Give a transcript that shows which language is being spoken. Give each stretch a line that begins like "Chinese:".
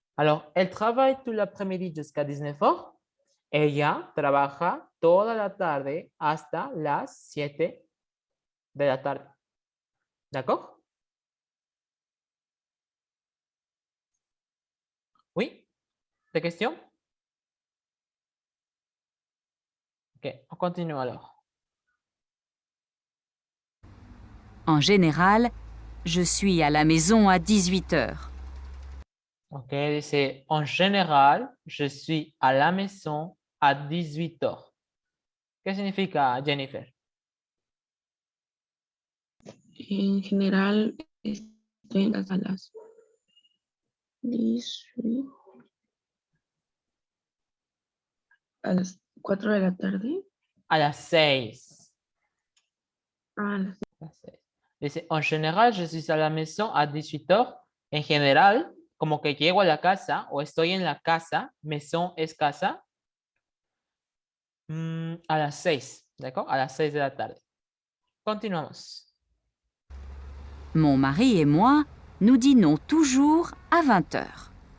French: Alors, elle travaille tout l'après-midi jusqu'à 19 heures.
Spanish: Ella trabaja toda la tarde hasta las 7 de la tarde.
French: D'accord? Oui? Des questions? Ok, on continue alors. En général, je suis à la maison à 18 heures.
Spanish: Ok, dice,
French: en général, je suis à la maison à 18 heures.
Spanish: ¿Qué significa, Jennifer? En general, estoy en casa a las 18, a las 4 de la tarde. A las 6. A las
French: Dice, en general, je suis à la maison à 18 heures.
Spanish: En general, como que llego a la casa o estoy en la casa, maison es casa, a las 6, d'accord? A las 6 de la tarde. Continuamos.
French: Mon mari et moi, nous dînons toujours à 20 heures.